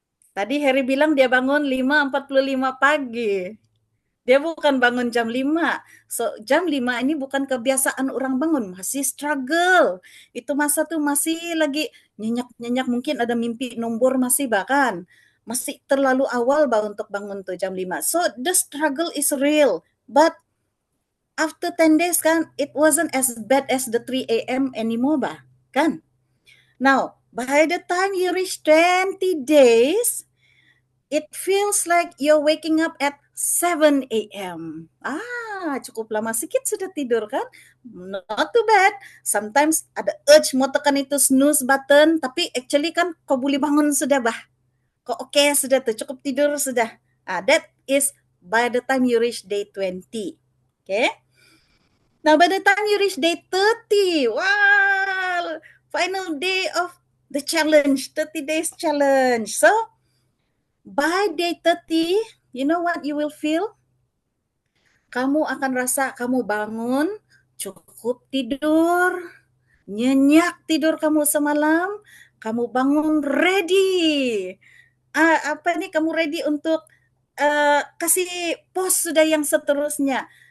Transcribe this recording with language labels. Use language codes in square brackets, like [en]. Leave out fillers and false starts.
[ms] Tadi Harry bilang dia bangun 5.45 pagi. Dia bukan bangun jam 5. So, jam 5 ini bukan kebiasaan orang bangun. Masih struggle. Itu masa tuh masih lagi nyenyak-nyenyak. Mungkin ada mimpi nombor masih bahkan. Masih terlalu awal untuk bangun tuh jam 5. [en] So, the struggle is real. But, after 10 days kan, it wasn't as bad as the 3 a.m. anymore kan? Now, by the time you reach 20 days, it feels like you're waking up at 7 a.m. [ms] Cukup lama sikit sudah tidur kan? [en] Not too bad. [ms] Sometimes ada urge mau tekan itu snooze button, tapi actually kan kau boleh bangun sudah Kau okay sudah tuh, cukup tidur sudah. [en] That is by the time you reach day 20. Okay? Now by the time you reach day 30, wow! Final day of the challenge, 30 days challenge. So, by day 30, you know what you will feel? [ms] Kamu akan rasa kamu bangun, cukup tidur, nyenyak tidur kamu semalam, kamu bangun ready. Kamu ready untuk kasih post sudah yang seterusnya.